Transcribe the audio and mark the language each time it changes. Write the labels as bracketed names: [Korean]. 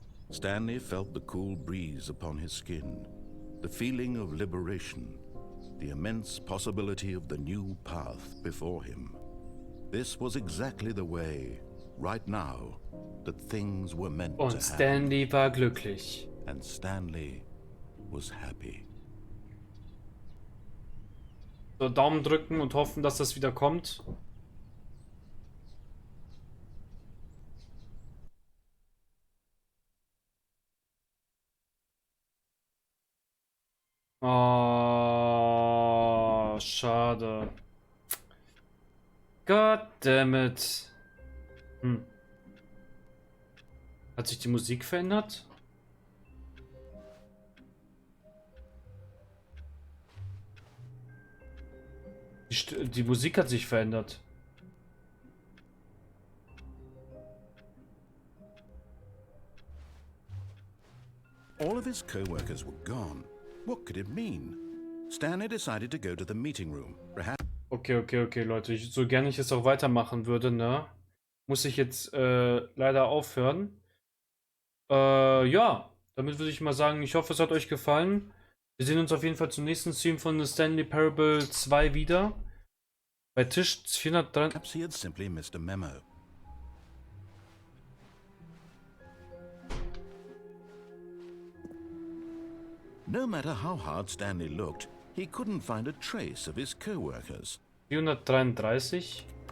[English] Stanley felt the cool breeze upon his skin, the feeling of liberation, the immense possibility of the new path before him. This was exactly the way, right now, that things were meant to happen. [German] Und Stanley war glücklich. [English] And Stanley was happy. [German] So, Daumen drücken und hoffen, dass das wieder kommt. Oh, schade. Goddammit. Hat sich die Musik verändert? Die Musik hat sich verändert. [English] All of his co-workers were gone. What could it mean? Stanley decided to go to the meeting room. Perhaps. [German] Okay, Leute. So gerne ich es auch weitermachen würde, ne? Muss ich jetzt leider aufhören. Ja, damit würde ich mal sagen, ich hoffe, es hat euch gefallen. Wir sehen uns auf jeden Fall zum nächsten Stream von Stanley Parable 2 wieder. Bei Tisch 403. [English] Perhaps he had simply missed a memo. No matter how hard Stanley looked, he couldn't find a trace of his co-workers. 433.